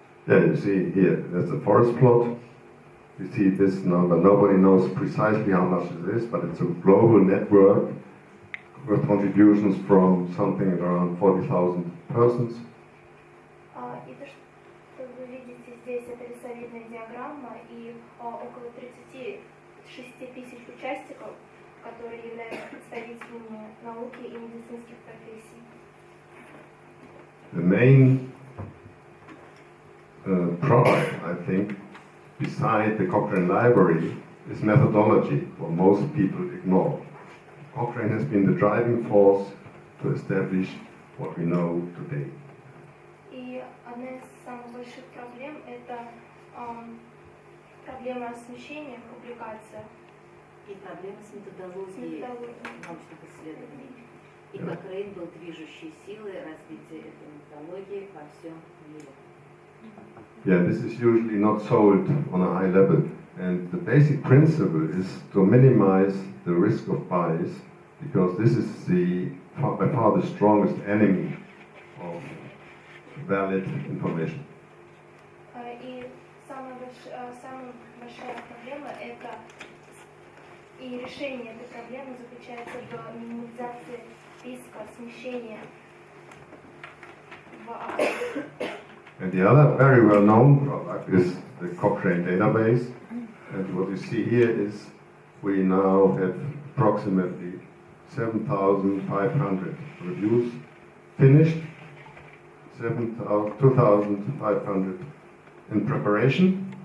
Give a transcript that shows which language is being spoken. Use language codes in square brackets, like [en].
[en] Yeah, you see here, that's the forest plot. You see this number. Nobody knows precisely how much it is, but it's a global network with contributions from something around 40,000 persons. [ru] И то, что вы видите здесь, это рисовидная диаграмма и около 36 тысяч участников, которые являются представителями науки и медицинских профессий. [en] The main product, I think, beside the Cochrane library is methodology, what most people ignore. Cochrane has been the driving force to establish what we know today. [ru] И одна из самых больших проблем – это проблема освещения в публикациях. И проблемы с методологией научных исследований. И Кокрейн был движущей силой развития этой методологии во всем мире. [en] Yeah, this is usually not sold on a high level. And the basic principle is to minimize the risk of bias, because this is by far the strongest enemy of valid information. [ru] И самая большая проблема – это и решение этой проблемы заключается в минимизации риска смещения в обзоре. [en] And the other very well-known product is the Cochrane Database. And what you see here is we now have approximately 7,500 reviews finished, 2,500 in preparation.